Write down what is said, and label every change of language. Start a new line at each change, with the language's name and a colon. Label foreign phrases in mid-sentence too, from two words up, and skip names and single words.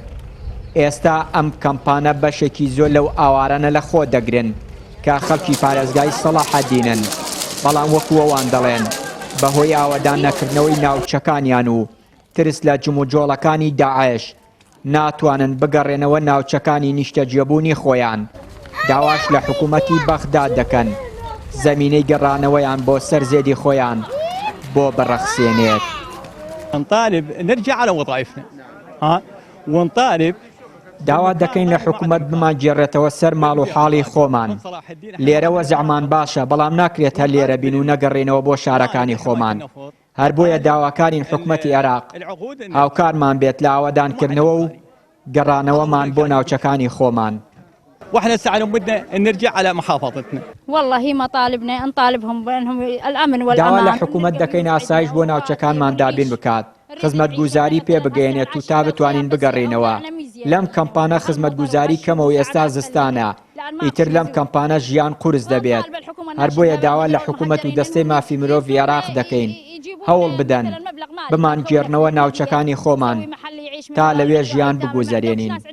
Central Kurdish: ئێستا ئەم کەمپانە بەشێکی زۆر لەو ئاوارانە لە خۆ دەگرن کە خەڵکی پارێزگای سەلاحەددینن، بەڵام وەکووەوان دەڵێن بەهۆی ئاوەدان نەکردنەوەی ناوچەکانیان و ترس لە جموجۆڵەکانی داعش ناتوانن بگەڕێنەوە ناوچەکانی نیشتەجێبوونی خۆیان. داواش لە حکوومەتی بەغداد دەکەن زەمینەی گەڕانەوەیان بۆ سەرزێدی خۆیان بۆ بڕەخسێنێت.
Arabic: نطالب نرجع على وظائفنا ونطالب
Central Kurdish: داوا دەکەین لە حکوومەت بمانگێڕێتەوە سەر ماڵ و حاڵی خۆمان. لێرەوە زەعمان باشە، بەڵام ناکرێت هەر لێرە بین و نەگەڕێنەوە بۆ شارەکانی خۆمان. هەر بۆیە داواکارین حکوومەتی عێراق هاوکارمان بێت لە ئاوەدانکردنەوە و گەڕانەوەمان بۆ ناوچەکانی خۆمان.
Arabic: واحنا سعى بدنا نرجع على محافظتنا. والله هي مطالبنا نطالبهم بانهم الامن والامان.
Central Kurdish: داوا لە حکوومەت دەکەین ئاسایش بۆ ناوچەکانمان دابین بکات، خزمەتگوزاری پێ بگەێنێت و تا بتوانین بگەڕێنەوە. لەم کەمپانە خزمەتگوزاری کەمەوە ئێستا زستانە، ئیتر لەم کەمپانە ژیان قورس دەبێت. هەر بۆیە داوا لە حکوومەت و دەستەی مافی مرۆڤ عێراق دەکەین هەوڵ بدەن بمانگێڕنەوە ناوچەکانی خۆمان تا لەوێ ژیان بگوزارێنین.